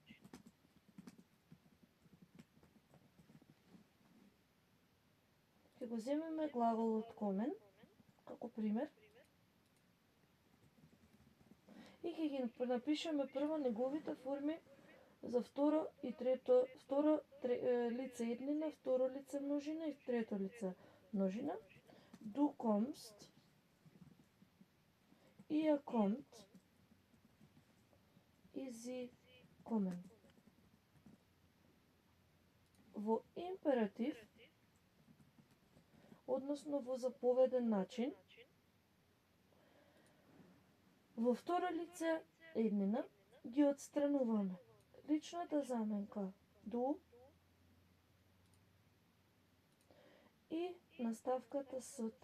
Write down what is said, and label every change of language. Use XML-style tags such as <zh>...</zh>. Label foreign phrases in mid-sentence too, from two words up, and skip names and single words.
<mk>Ќе го земеме глаголот комен како пример и ќе ги напишеме прво неговите форми за второ лице еднина, второ лице множина и трето лице множина.</mk> <de>Du kommst, ihr kommt и sie kommen.</de> <mk>Во императив, односно во заповеден начин, во второ лице еднина ги отстрануваме личната заменка du и наставката ст.</mk>